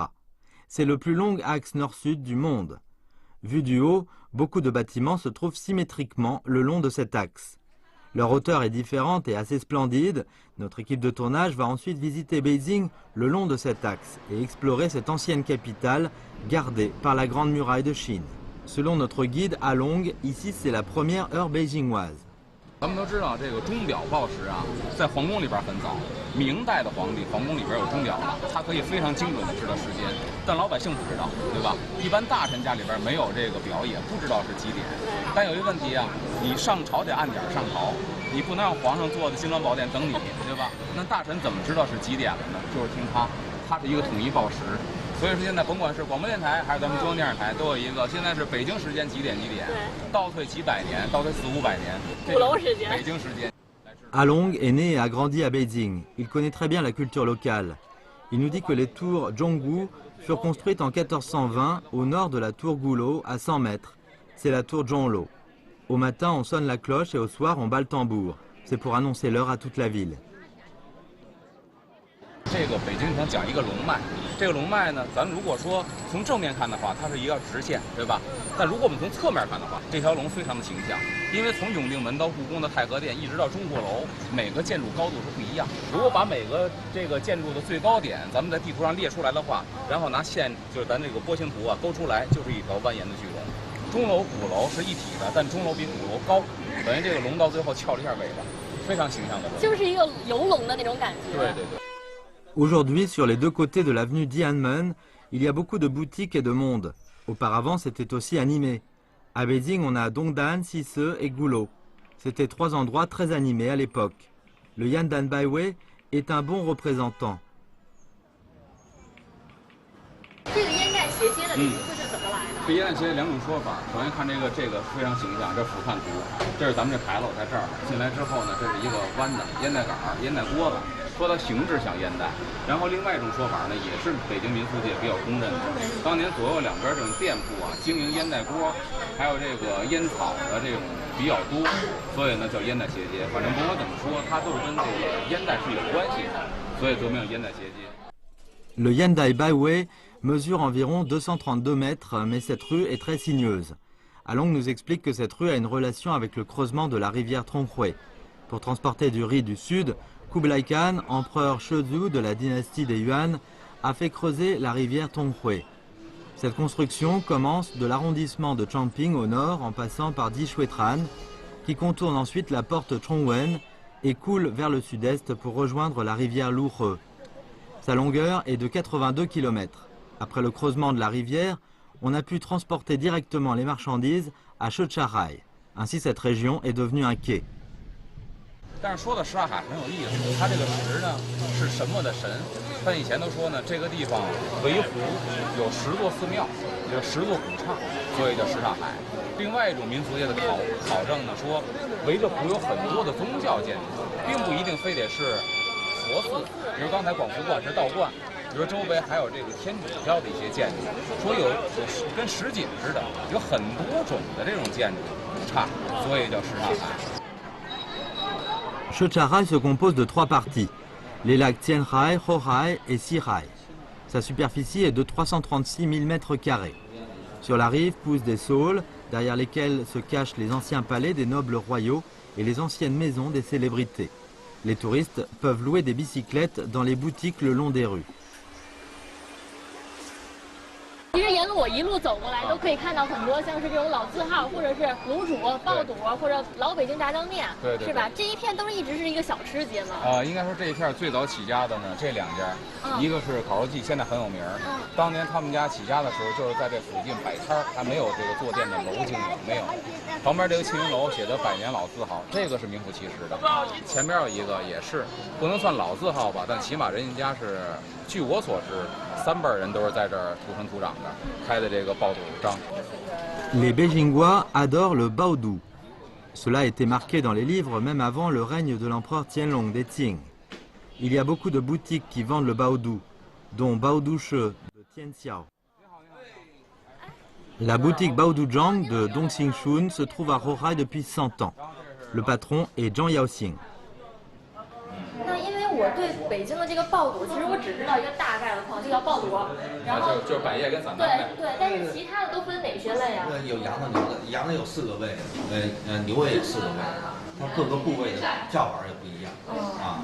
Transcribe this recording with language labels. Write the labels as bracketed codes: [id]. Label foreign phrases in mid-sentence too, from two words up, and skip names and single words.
[fr] C'est le plus long axe nord-sud du monde. Vu du haut, beaucoup de bâtiments se trouvent symétriquement le long de cet axe. Leur hauteur est différente et assez splendide. Notre équipe de tournage va ensuite visiter Beijing le long de cet axe et explorer cette ancienne capitale gardée par la Grande Muraille de Chine. Selon notre guide Along, ici c'est la première heure beijingoise. [zh] 咱们都知道，这个钟表报时啊，在皇宫里边很早。明代的皇帝，皇宫里边有钟表了，他可以非常精准的知道时间，但老百姓不知道，对吧？一般大臣家里边没有这个表，也不知道是几点。但有一个问题啊，你上朝得按点上朝，你不能让皇上坐在金銮宝殿等你，对吧？那大臣怎么知道是几点了呢？就是听他，他是一个统一报时。所以说现在甭管是广播电台还是咱们中央电视台，都有一个现在是北京时间几点几点，倒退几百年，倒退400-500年，鼓楼时间，北京时间。 [fr] Along est né et a grandi à Beijing. Il connaît très bien la culture locale. Il nous dit que les tours Zhonggu furent construites en 1420 au nord de la tour Gulo à 100 mètres. C'est la tour Zhonglo. Au matin, on sonne la cloche et au soir, on bat le tambour. C'est pour annoncer l'heure à toute la ville. [zh] 这个北京城讲一个龙脉，这个龙脉呢，咱如果说从正面看的话，它是一个直线，对吧？但如果我们从侧面看的话，这条龙非常的形象，因为从永定门到故宫的太和殿，一直到中国楼，每个建筑高度是不一样。如果把每个这个建筑的最高点，咱们在地图上列出来的话，然后拿线，就是咱这个波形图啊勾出来，就是一条蜿蜒的巨龙。钟楼、鼓楼是一体的，但钟楼比鼓楼高，等于这个龙到最后翘了一下尾巴，非常形象的龙。就是一个游龙的那种感觉。对对对。 [fr] Aujourd'hui, sur les deux côtés de l'avenue Dianmen, il y a beaucoup de boutiques et de monde. Auparavant, c'était aussi animé. À Beijing, on a Dongdan, Sise et Gulo. C'étaient trois endroits très animés à l'époque. Le Yandan Baiwei est un bon représentant. [zh] 这个烟袋斜街的名字是怎么来的？这烟袋斜街两种说法。首先看这个非常形象，这俯瞰图，这是咱们这牌楼在这儿。进来之后呢，这是一个弯的烟袋杆、烟袋锅子。说它形制像烟袋，然后另外一种说法呢，也是北京民俗界比较公认的。当年左右两边这种店铺啊，经营烟袋锅，还有这个烟草的这种比较多，所以呢叫烟袋斜街。反正甭管怎么说，它都是跟这个烟袋是有关系的，所以得名烟袋斜街。 [fr] Le Yandai Baiwei mesure environ 232 mètres, mais cette rue est très sinueuse. Along nous explique que cette rue a une relation avec le creusement de la rivière Tonghui. Pour transporter du riz du sud, Kublai Khan, empereur Shizhu de la dynastie des Yuan, a fait creuser la rivière Tonghui. Cette construction commence de l'arrondissement de Changping au nord en passant par Dishuetran, qui contourne ensuite la porte Chongwen et coule vers le sud-est pour rejoindre la rivière Luhe. Sa longueur est de 82 km. Après le creusement de la rivière, on a pu transporter directement les marchandises à Shecharai. Ainsi, cette région est devenue un quai. [zh] 但是说到什刹海很有意思，它这个石呢是什么的神？但以前都说呢，这个地方围湖有10座寺庙，有10座古刹，所以叫什刹海。另外一种民俗界的考证呢，说围着湖有很多的宗教建筑，并不一定非得是佛寺，比如刚才广福观是道观，比如周围还有这个天主教的一些建筑，说有跟什锦似的，有很多种的这种建筑刹，所以叫什刹海。 [fr] Shecharai se compose de trois parties, les lacs Tianhai, Hohai et Sihai. Sa superficie est de 336 000 m². Sur la rive poussent des saules, derrière lesquels se cachent les anciens palais des nobles royaux et les anciennes maisons des célébrités. Les touristes peuvent louer des bicyclettes dans les boutiques le long des rues. [zh] 其实沿路我一路走过来，都可以看到很多像是这种老字号，或者是卤煮、爆肚，或者老北京炸酱面，对，是吧？这一片都是一直是一个小吃街嘛。应该说这一片最早起家的呢，这两家，一个是烤肉季，现在很有名。当年他们家起家的时候，就是在这附近摆摊儿，还没有这个坐店的楼经营，没有。旁边这个庆云楼写的百年老字号，这个是名副其实的。前边有一个也是，不能算老字号吧，但起码人家是，据我所知，3辈人都是在这儿土生土长的，开的这个爆肚张。 [fr] Les Beijingois adorent le baodu. Cela a été marqué dans les livres même avant le règne de l'empereur Tianlong des Qing. Il y a beaucoup de boutiques qui vendent le baodu, dont Baodu She de Tianxiao. La boutique Baodujiang de Dongxingshun se trouve à Hohai depuis 100 ans. Le patron est Zhang Yaoxing. [zh] 那因为我对北京的这个爆肚，其实我只知道一个大概的况，就叫爆肚，然后就是百叶跟散对蛋呗。对，但是其他的都分哪些类啊？有羊的、牛的，羊的有4个胃，牛也有4个胃。 它各个部位的叫法也不一样啊。